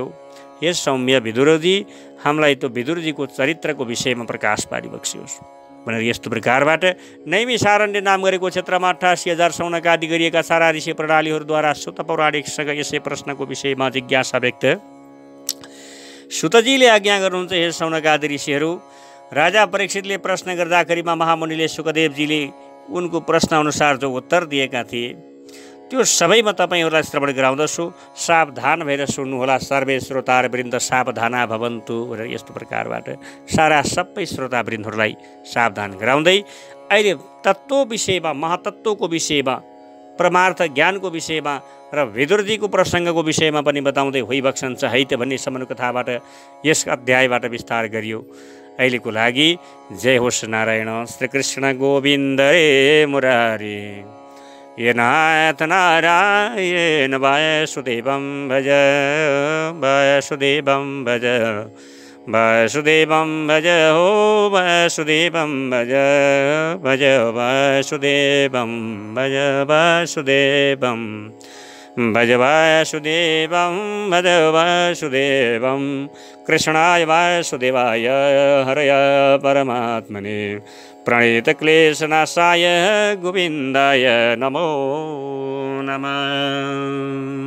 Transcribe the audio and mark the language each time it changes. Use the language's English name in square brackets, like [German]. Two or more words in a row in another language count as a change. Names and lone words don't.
[Nepali] हे सौम्य विदुरजी, हामीलाई त्यो विदुरजीको चरित्रको विषयमा प्रकाश पारिबक्सियोस् भनेर यस्तो प्रकारबाट नैमिषारण्य नाम गरेको क्षेत्रमा 88,000 शौनक आदि गरिएका सारा ऋषि प्रणालीहरूद्वारा सुत पौराणिकसँग यसै प्रश्नको विषयमा जिज्ञासा व्यक्त सुतजीले आज्ञा गर्नुहुन्छ। हे शौनक आदि ऋषिहरू, राजा परीक्षितले प्रश्न गर्दाखेरिमा महामुनिले सुखदेवजीले उनको प्रश्न अनुसार जो उत्तर दिएका थिए त्यो सबै म तपाईँहरूलाई श्रवण गराउँदछु। सावधान भएर सुन्नुहोला। [Sanskrit] सर्वे श्रोतावृन्द सावधाना भवन्तु [Nepali] भनेर यस्तो प्रकारबाट सारा सबै श्रोतावृन्दहरूलाई सावधान गराउँदै अहिले तत्त्व विषयमा, महतत्त्वको विषयमा, परमार्थ ज्ञानको विषयमा र विदुरजीको प्रसङ्गको विषयमा पनि बताउँदै होइबक्सन्छ है त भन्ने सम्म कथाबाट यस अध्यायबाट विस्तार गरियो। अहिलेको लागि जय होस् नारायण श्रीकृष्ण गोविन्द रे मुरारी। [Sanskrit] ये नाथ नारायण वासुदेवं भज, वासुदेवं भज, वासुदेवं भज, हो वासुदेवं भज, भज वासुदेवं भज, वासुदेवं भज, वासुदेवं भज, वासुदेवं कृष्णाय वासुदेवाय हरय परमात्मने प्रणीतक्लेशनाशाय गोविन्दाय नमो नमः।